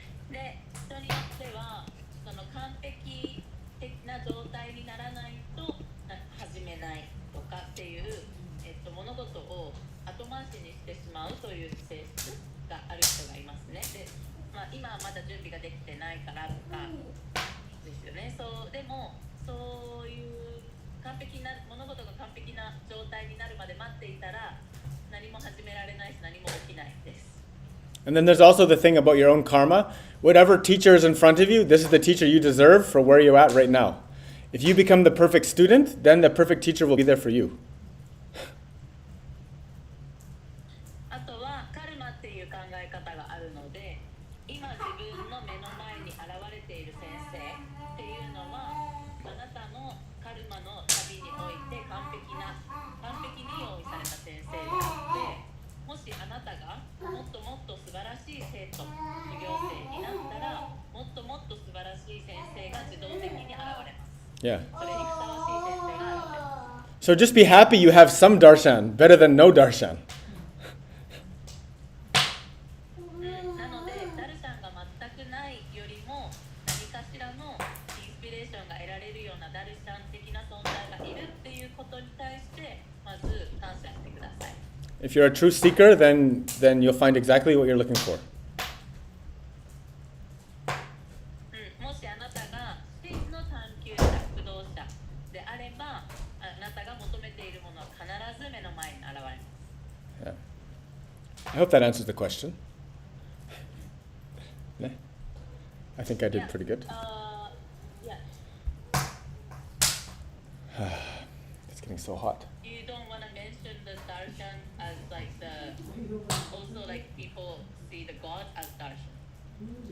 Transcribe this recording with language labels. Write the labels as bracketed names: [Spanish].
[Japanese] で、人によってはその完璧的な状態にならないと始めないとかっていう、物事を後回しにしてしまうという性質がある人がいますね。で、今はまだ準備ができてないからとかですよね。でもそういう物事が完璧な状態になるまで待っていたら何も始められないし何も起きないです。 [English] And then there's also the thing about your own karma. Whatever teacher is in front of you, this is the teacher you deserve for where you're at right now. If you become the perfect student, then the perfect teacher will be there for you. [Japanese] あとはカルマっていう考え方があるので、今自分の目の前に現れている先生っていうのはあなたのカルマの旅において完璧に用意された先生であって、もしあなたがもっともっと素晴らしい生徒、授業生になったら、もっともっと素晴らしい先生が自動的に現れます。 [English] Yeah. [Japanese] それにふさわしい先生が現れます。 [English] So just be happy you have some darshan, better than no darshan. [Japanese] なので、ダルシャンが全くないよりも何かしらのインスピレーションが得られるようなダルシャン的な存在がいるっていうことに対してまず感謝してください。 [English] If you're a true seeker, then you'll find exactly what you're looking for. [Japanese] もしあなたが真の探求者、駆動者であれば、あなたが求めているものは必ず目の前に現れます。 [English] I hope that answers the question. Yeah. I think I did pretty good. Yeah. It's getting so hot. You don't want to mention the darshan as like also like people see the God as darshan.